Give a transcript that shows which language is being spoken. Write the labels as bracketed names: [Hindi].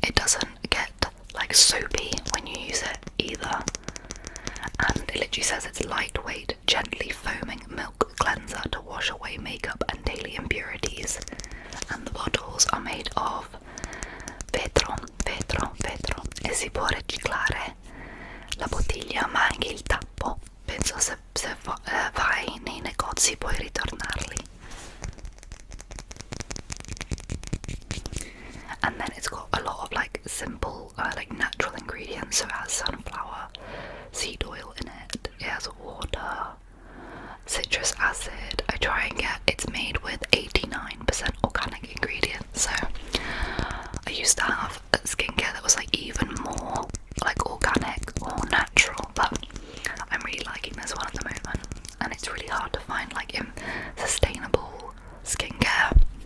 [English] It doesn't get like soapy when you use it either, and it literally says it's lightweight, gently foaming milk cleanser to wash away makeup and daily impurities, and the bottles are made of [Italian] vetro e si può riciclare la bottiglia ma anche il tappo. Penso se vai nei negozi puoi ritornarli. [English] And then it's got a lot of like simple like natural ingredients. So it has sunflower seed oil in it, it has water, citrus acid. I try and get, it's made with 89% organic ingredients, so I used to have skincare that was like even more like organic or natural, but I'm really liking this one at the moment, and it's really hard to find like sustainable skincare.